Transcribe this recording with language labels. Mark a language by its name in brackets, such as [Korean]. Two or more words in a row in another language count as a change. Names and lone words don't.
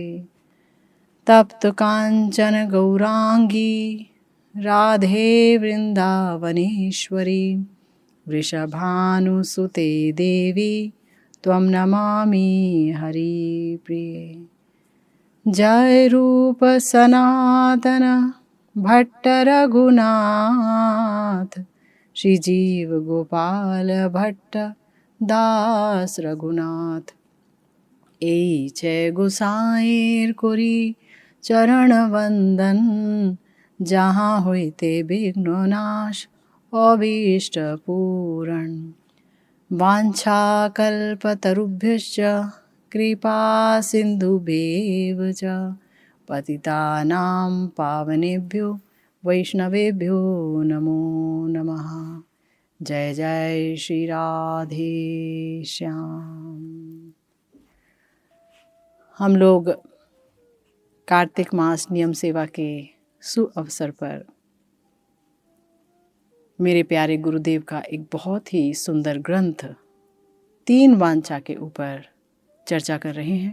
[Sanskrit] तप्त कांचन गौरांगी राधे वृंदावनेश्वरी वृषभानुसुते देवी त्वं नमामि हरिप्रिये। जय रूप सनातन भट्ट रघुनाथ श्रीजीव गोपाल भट्ट दास रघुनाथ। [Bangla] এই জয় গোসাইর করি চরণ বন্দন যাহা হইতে বিঘ্ননাশ অভীষ্ট পূরণ। [Sanskrit] वाञ्छाकल्पतरुभ्यश्च कृपा सिन्धुभ्येव च पतितानां पावनेभ्यो वैष्णवेभ्यो नमो नमः। [Hindi] जय जय श्री राधे श्याम। हम लोग कार्तिक मास नियम सेवा के सुअवसर पर मेरे प्यारे गुरुदेव का एक बहुत ही सुंदर ग्रंथ 3 वांछा के ऊपर चर्चा कर रहे हैं।